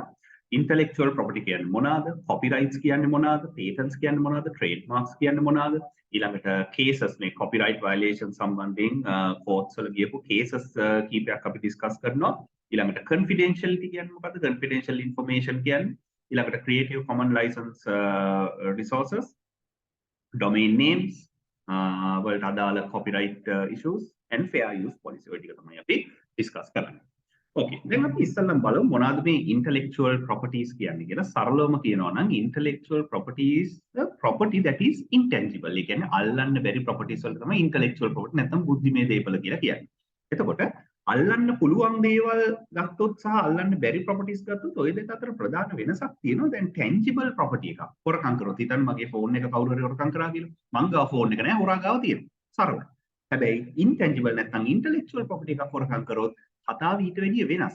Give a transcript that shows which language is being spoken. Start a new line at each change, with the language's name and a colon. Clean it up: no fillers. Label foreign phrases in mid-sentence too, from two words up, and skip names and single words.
English: Intellectual property
Sinhala: කියන්නේ මොනවාද? Copyrights කියන්නේ මොනවාද? Patents කියන්නේ මොනවාද? Trademarks කියන්නේ මොනවාද? ඊළඟට cases මේ
English: copyright violation
Sinhala: සම්බන්ධයෙන් courts වල ගියපු cases කීපයක් අපි discuss කරනවා. ඊළඟට confidentiality කියන්නේ මොකද්ද?
English: Confidential information
Sinhala: කියන්නේ ඊළඟට
English: Creative Commons license resources, domain names,
Sinhala: වලට අදාළ
English: copyright issues and fair use policy
Sinhala: ඔය ටික තමයි අපි discuss කරන්නේ. Okay, දැන් අපි ඉස්සෙල්ලම බලමු මොනවාද මේ
English: intellectual properties
Sinhala: කියන්නේ කියලා. සරලවම කියනවා නම්
English: intellectual property is the property that is intangible.
Sinhala: ඒ කියන්නේ අල්ලන්න බැරි properties වලට තමයි
English: intellectual property
Sinhala: නැත්නම් බුද්ධිමය දේපල කියලා කියන්නේ. එතකොට අල්ලන්න පුළුවන් දේවල් ගත්තොත් සහ අල්ලන්න බැරි properties ගත්තොත් ওই දෙක අතර ප්‍රධාන වෙනසක් තියෙනවා. දැන්
English: tangible property
Sinhala: එකක් හොරකම් කරොත් හිතන්න මගේ ෆෝන් එක කවුරු හරි හොරකම් කරා කියලා. මං ගාව ෆෝන් එක නෑ හොරා ගාව තියෙනවා. සරලයි. හැබැයි intangible නැත්නම්
English: intellectual property
Sinhala: එකක් හොරකම් කරොත් කතාව ඊට වැඩිය වෙනස්.